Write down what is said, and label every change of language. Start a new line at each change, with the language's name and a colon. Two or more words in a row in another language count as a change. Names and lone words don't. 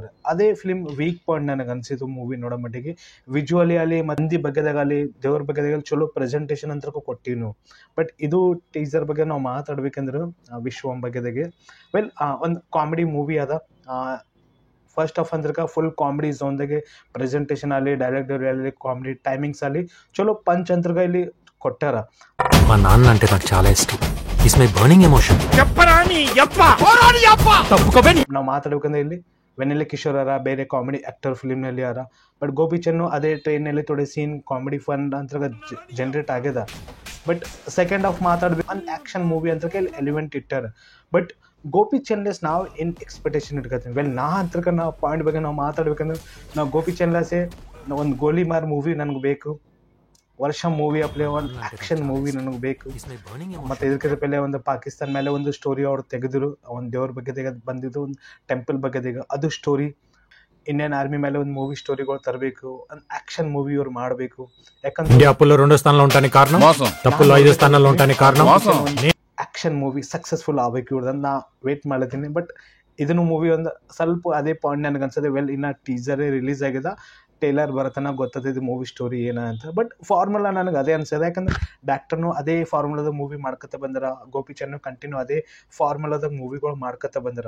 Kannada: ಅದೇ
English: film weak point
Kannada: ನನಗೆ ಅನಿಸಿತು ಮೂವಿ ನೋಡೋ ಮಟ್ಟಿಗೆ. ವಿಜುವಲಿ ಆಗಲಿ, ಮಂದಿ ಬಗ್ಗೆದಾಗಲಿ, ದೇವ್ರ ಬಗ್ಗೆದಾಗಲಿ ಚಲೋ ಪ್ರೆಸೆಂಟೇಷನ್ ಅಂತ ಕೊಟ್ಟಿವಿ ನಾವು. ಬಟ್ ಇದು ಟೀಸರ್ ಬಗ್ಗೆ ನಾವು ಮಾತಾಡ್ಬೇಕಂದ್ರೆ ವಿಶ್ವಂ ಬಗ್ಗೆದಾಗೆ ವೆಲ್ ಒಂದು
English: comedy movie
Kannada: ಅದ.
English: first half
Kannada: ಅಂದ್ರೆ ಫುಲ್ ಕಾಮಿಡಿ ಝೋನ್ದಾಗೆ ಪ್ರೆಸೆಂಟೇಷನ್ ಆಗಲಿ,
English: dialogue delivery
Kannada: ಆಗಲಿ,
English: comedy timings
Kannada: ಆಗಲಿ ಚಲೋ ಪಂಚ್ ಅಂತರ್ಗ ಇಲ್ಲಿ ಕೊಟ್ಟಾರ.
Telugu: మా నాన్న అంటే నాకు చాలా ఇష్టం.
English: It's my burning emotion.
Kannada: ನಾವು ಮಾತಾಡ್ಬೇಕಂದ್ರೆ ಇಲ್ಲಿ ವೆನೆಲೆ ಕಿಶೋರ್ ಅರ ಬೇರೆ
English: comedy actor
Kannada: ಫಿಲ್ಮ್ನಲ್ಲಿ ಅರ. ಬಟ್ ಗೋಪಿಚಂದ್ ಅದೇ ಟ್ರೈನಲ್ಲಿ ಥೋಡೆ
English: scene comedy fun
Kannada: ಅಂತ ಜನರೇಟ್ ಆಗ್ಯದ. ಬಟ್
English: second half
Kannada: ಮಾತಾಡ್ಬೇಕು ಒಂದು
English: action movie
Kannada: ಅಂತ ಇಲ್ಲಿ ಎಲಿಮೆಂಟ್ ಇಟ್ಟಾರ. ಬಟ್ ಗೋಪಿಚಂದ್ಲೆಸ್ ನಾವು ಏನು ಎಕ್ಸ್ಪೆಕ್ಟೇಷನ್ ಇಟ್ಕೊತೀವಿ. ವೆಲ್ ನಾ ಅಂತ ನಾವು ಪಾಯಿಂಟ್ ಬಗ್ಗೆ ನಾವು ಮಾತಾಡ್ಬೇಕಂದ್ರೆ ನಾವು ಗೋಪಿಚಂದ್ಲೆಸೆ ಒಂದು ಗೋಲಿಮಾರ್ ಮೂವಿ ನನಗೆ ಬೇಕು, ವರ್ಷ ಮೂವಿ ಅಪ್ಲೆ ಒಂದು
English: action movie
Kannada: ನನಗೆ ಬೇಕು. ಮತ್ತು ಇದಕ್ಕೆ ಪೆಲೆ ಒಂದು ಪಾಕಿಸ್ತಾನ ಮೇಲೆ ಒಂದು ಸ್ಟೋರಿ ಅವ್ರು ತೆಗೆದ್ರು, ಒಂದು ದೇವ್ರ ಬಗ್ಗೆ ಬಂದಿದ್ದು, ಒಂದು ಟೆಂಪಲ್ ಬಗ್ಗೆ ಅದು ಸ್ಟೋರಿ. ಇಂಡಿಯನ್ ಆರ್ಮಿ ಮೇಲೆ ಒಂದು ಮೂವಿ ಸ್ಟೋರಿಗಳು ತರಬೇಕು, ಒಂದು
English: action movie
Kannada: ಅವ್ರು ಮಾಡಬೇಕು. ಯಾಕಂದ್ರೆ
Telugu: ఇండియా అప్పుల్లో 2వ స్థానంలో ఉండడానికి కారణం, తప్పుల్లో 5వ స్థానంలో ఉండడానికి కారణం.
English: action movie successful
Kannada: ಆಗಬೇಕು ಇವ್ರದ್ದು ನಾ ವೇಟ್ ಮಾಡ್ತೀನಿ. ಬಟ್ ಇದನ್ನು ಮೂವಿ ಒಂದು ಸ್ವಲ್ಪ ಅದೇ ಪಾಯಿಂಟ್ ನನಗೆ ಅನ್ಸದೆ. ವೆಲ್ ಇನ್ನು ಟೀಸರೇ ರಿಲೀಸ್ ಆಗಿದೆ, ಟೇಲರ್ ಬರತನ ಗೊತ್ತದ ಮೂವಿ ಸ್ಟೋರಿ ಏನ ಅಂತ. ಬಟ್ ಫಾರ್ಮುಲಾ ನನಗೆ ಅದೇ ಅನ್ಸದೆ. ಯಾಕಂದ್ರೆ ಡಾಕ್ಟರ್ನು ಅದೇ ಫಾರ್ಮುಲಾದ ಮೂವಿ ಮಾಡ್ಕೊತ ಬಂದರ, ಗೋಪಿಚಂದ್ ಕಂಟಿನ್ಯೂ ಅದೇ ಫಾರ್ಮುಲಾದ ಮೂವಿಗಳು ಮಾಡ್ಕೊತ ಬಂದರ.